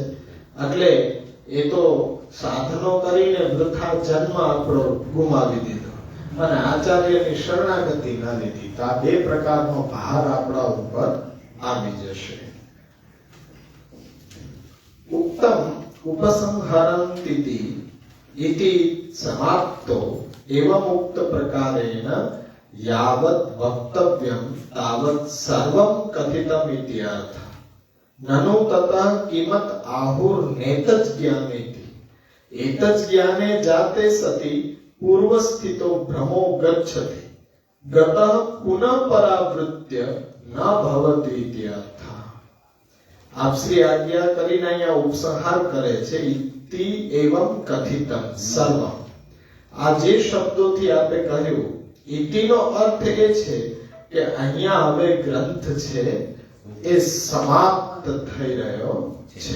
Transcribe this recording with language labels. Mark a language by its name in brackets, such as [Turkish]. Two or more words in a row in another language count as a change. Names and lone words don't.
[Gujarati] એટલે એ તો સાધનો કરીને વૃથા જન્મ આપણો ગુમાવી દીધો અને આચાર્યની શરણાગતિ ન લીધી તો આ 2 પ્રકારનો ભાર આપણા ઉપર આવી જશે. [Sanskrit] ઉત્તમ ઉપસંહરંતિતિ इति समाप्तो एवं उक्त प्रकारेण यावत् वक्तव्यं तावत् सर्वं कथितम् इति अर्थः. ननु ततः किमत आहुर नेतज ज्ञानेति एतज ज्ञाने जाते सति पूर्वस्थितो भ्रमो गच्छति गतः पुनः परावृत्य न भवति इति अर्थः. [Gujarati] આપ શ્રી આજ્ઞા કરીને અહીંયા ઉપસંહાર કરે છે [Sanskrit] ઇતિ એવં કથિતમ સર્વમ. [Gujarati] આ જે શબ્દોથી આપણે કહ્યું ઇતિનો અર્થ એ છે કે અહીંયા હવે ગ્રંથ છે એ સમાપ્ત થઈ રહ્યો છે.